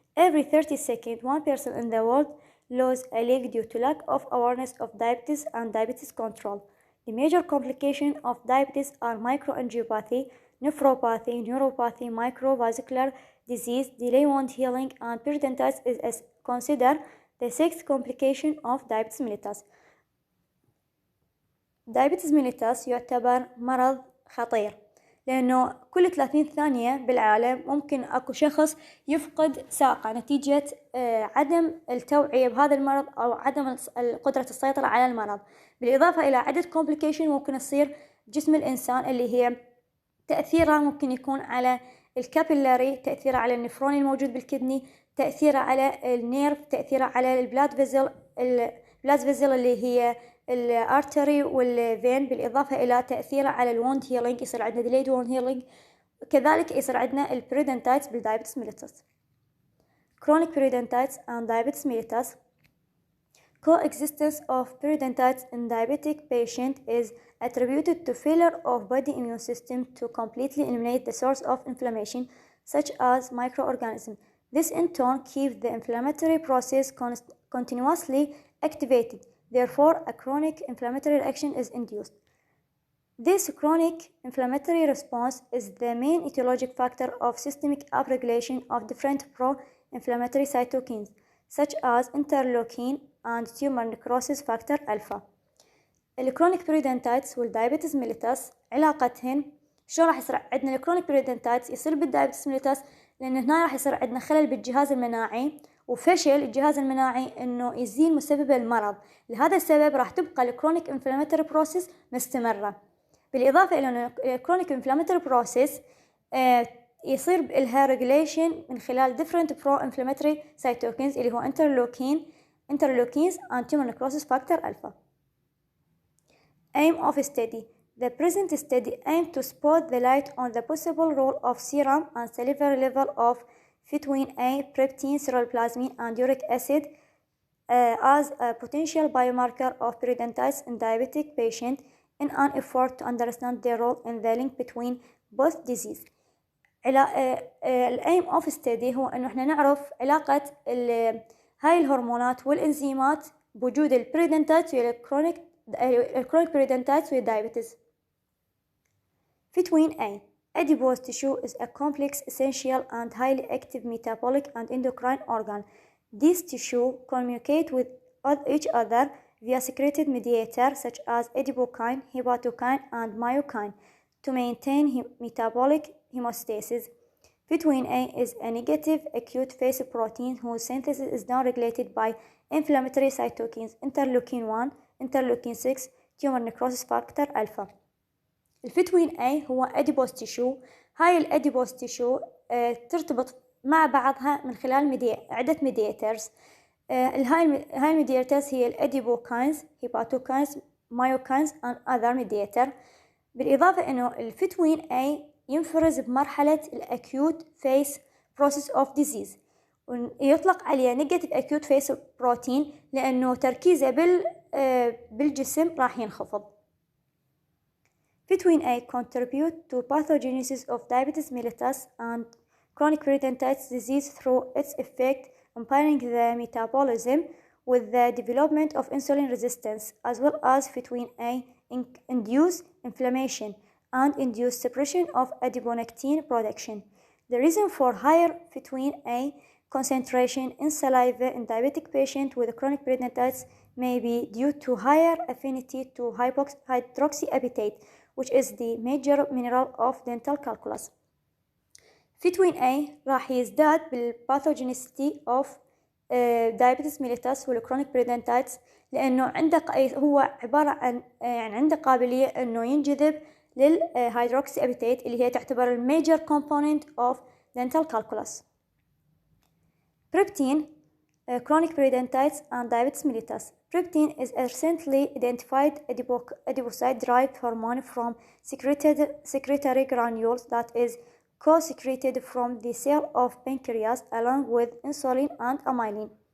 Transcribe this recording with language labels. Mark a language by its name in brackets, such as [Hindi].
[English] Every 30 seconds, one person in the world loses a leg due to lack of awareness of diabetes and diabetes control. The major complications of diabetes are microangiopathy, nephropathy, neuropathy, microvascular disease, delay wound healing, and periodontitis is considered the sixth complication of diabetes mellitus. [Arabic] diabetes mellitus يعتبر مرض خطير لأنه كل 30 ثانية بالعالم ممكن أكو شخص يفقد ساقه نتيجة عدم التوعية بهذا المرض أو عدم قدرة السيطرة على المرض، بالإضافة إلى عدة complication ممكن تصير بجسم الإنسان اللي هي تأثيرها ممكن يكون على الكابيلاري، تأثيرها على النفرون الموجود بالكدني، تأثيرها على النيرف، تأثيرها على البلاد فيزل اللي هي الارتري والفين، بالإضافة إلى تأثيره على الوند هيلينج، يصير عندنا delayed wound healing، كذلك يصير عندنا البريدنتايتس بالدايبتس mellitus. [English] Chronic periodontitis and diabetes mellitus. Coexistence of periodontitis in diabetic patient is attributed to failure of body immune system to completely eliminate the source of inflammation, such as microorganisms. This in turn keeps the inflammatory process continuously activated. Therefore, a chronic inflammatory reaction is induced. This chronic inflammatory response is the main etiologic factor of systemic upregulation of different pro-inflammatory cytokines, such as interleukin and tumor necrosis factor alpha. [Arabic] الكرونيك periodontitis والdiabetes mellitus علاقتهن شو راح يصير عندنا؟ الكرونيك periodontitis يصير بالdiabetes mellitus لأن هنا راح يصير عندنا خلل بالجهاز المناعي وفشل الجهاز المناعي إنه يزيل مسبب المرض، لهذا السبب راح تبقى الكرونيك inflammatory process مستمرة. بالإضافة إلى أن الكرونيك inflammatory process يصير لها regulation من خلال different pro-inflammatory cytokines اللي هو interleukins and tumor necrosis factor alpha. [English] Aim of study. The present study aims to spot the light on the possible role of serum and salivary level of Fetuin A, Preptin, Ceruloplasmin, and uric acid as a potential biomarker of periodontitis in diabetic patients in an effort to understand their role in the link between both diseases. [Arabic] الأيم أوف ستدي هو إنه إحنا نعرف علاقة هاي الهرمونات والإنزيمات بوجود البريدنتايتس والكرونيك بريدنتايتس والدايبيتس. [English] Fetuin A. Adipose tissue is a complex, essential, and highly active metabolic and endocrine organ. These tissues communicate with each other via secreted mediators such as adipokine, hepatokine, and myokine to maintain metabolic homeostasis. Fetuin A is a negative acute phase protein whose synthesis is downregulated by inflammatory cytokines interleukin 1, interleukin 6, tumor necrosis factor alpha. [Arabic] الفيتوين A هو adipose tissue. هاي الاديبوز تيشو ترتبط مع بعضها من خلال عدة mediators. هاي الميدياترز هي الاديبوكاينز، هيباتوكاينز، مايوكاينز [English] and other mediator. [Arabic] بالإضافة إنه الفيتوين A ينفرز بمرحلة الأكيوت [English] phase process of disease [Arabic] ويطلق عليه negative acute phase protein لأنه تركيزه بالجسم راح ينخفض. [English] Fetuin A contribute to pathogenesis of diabetes mellitus and chronic periodontitis disease through its effect impairing the metabolism with the development of insulin resistance, as well as Fetuin A induce inflammation and induce suppression of adiponectin production. The reason for higher Fetuin A concentration in saliva in diabetic patients with chronic periodontitis may be due to higher affinity to hydroxyapatite, which is the major mineral of dental calculus. [Arabic] Fetuin A راح يزداد بالباثوجينيستي [English] of diabetes mellitus [Arabic] والchronic periodontitis لأنه هو عبارة عن عنده قابلية إنه ينجذب للهيدروكسيابيتيت اللي هي تعتبر الميجر [English] component of dental calculus. Preptin, chronic periodontitis and diabetes mellitus. Preptin is a recently identified adipocyte-derived hormone from secretory granules that is co-secreted from the cell of pancreas along with insulin and amylin.